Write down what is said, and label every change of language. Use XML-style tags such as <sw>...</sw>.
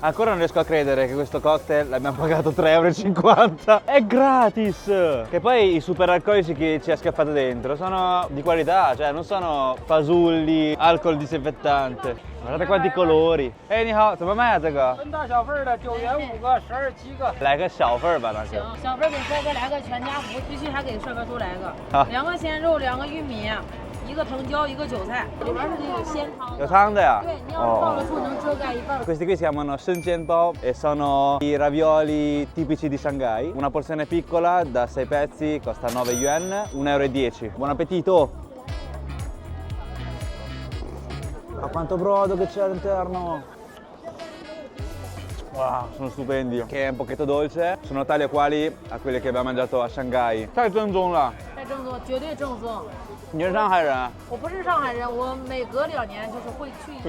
<it>Ancora non riesco a credere che questo cocktail l'abbiamo pagato 3,50 €. È gratis! Che poi i super alcolici che ci ha schiaffato dentro sono di qualità, cioè non sono fasulli, alcol disinfettante. Guardate quanti colori. Ehi, ni hao, come mai</it> <zh>这个？分大小份的9元5个，12、7个。来个小份吧，那行个。，小份给帅哥来个全家福，必须还给帅哥多来个。好 2个鲜肉，2个玉米，1个藤椒，1个韭菜，里边是有鲜汤的。有汤的呀？对，你要是放了醋能遮盖一半。</zh> <it>Questi qui si chiamano Shenzhenbao e sono i ravioli tipici di Shanghai. Una porzione piccola da 6 pezzi costa 9 yuan, 1,10 €. Buon appetito! Ma quanto brodo che c'è all'interno! Wow, sono stupendi. Che è un pochetto dolce, sono tali e quali a quelli che abbiamo mangiato a Shanghai.</it> <zh>太正宗了。太正宗，绝对正宗。你是上海人？我不是上海人，我每隔2年就是会去一次。</zh>